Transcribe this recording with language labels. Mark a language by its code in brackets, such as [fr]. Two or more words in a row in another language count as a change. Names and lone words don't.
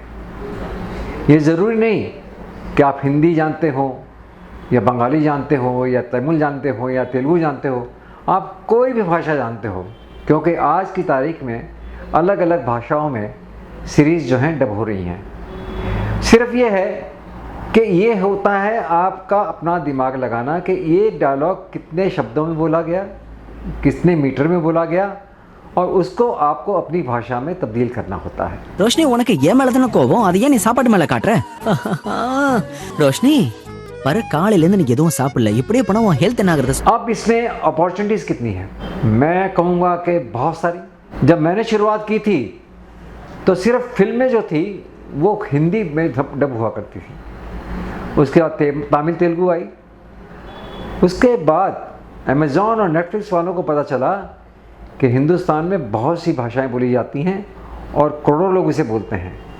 [hi] ये ज़रूरी नहीं कि आप हिंदी जानते हो या बंगाली जानते हो या तमिल जानते हो या तेलुगु जानते हो, आप कोई भी भाषा जानते हो, क्योंकि आज की तारीख में अलग अलग भाषाओं में सीरीज़ जो हैं डब हो रही हैं। सिर्फ ये है कि ये होता है आपका अपना दिमाग लगाना कि ये डायलॉग कितने शब्दों में बोला गया, कितने मीटर में बोला गया, और उसको आपको अपनी भाषा में तब्दील करना होता है। [ta] ரோஷினி, உனக்கு ஏன் மேல தான கோவம்? அது ஏன் நீ சாப்பாட்டு மேல காட்டுற? ரோஷினி, पर காலையில இருந்து நீ எதுவும் சாப்பிடல, இப்படியே போனா உன் ஹெல்த் என்ன ஆகுறது? [hi] अब इसमें अपॉर्चुनिटीज़ कितनी है? मैं कहूँगा कि बहुत सारी। जब मैंने शुरुआत की थी तो सिर्फ फिल्में जो थी वो हिंदी में डब हुआ करती थी। उसके बाद तमिल तेलुगु आई। उसके बाद अमेज़ॉन और नेटफ्लिक्स वालों को पता चला कि हिंदुस्तान में बहुत सी भाषाएं बोली जाती हैं और करोड़ों लोग इसे बोलते हैं।